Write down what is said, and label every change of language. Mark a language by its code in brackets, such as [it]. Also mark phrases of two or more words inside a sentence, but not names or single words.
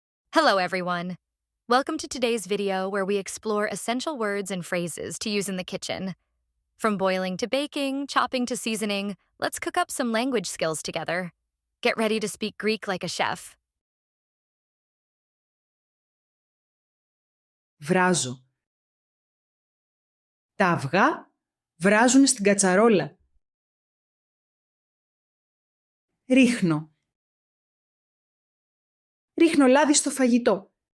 [en] Hello, everyone. Welcome to today's video where we explore essential words and phrases to use in the kitchen. From boiling to baking, chopping to seasoning, let's cook up some language skills together. Get ready to speak Greek like a chef. [el] Βράζω. Τα αυγά βράζουν στην κατσαρόλα. Ρίχνω. Ρίχνω λάδι στο φαγητό.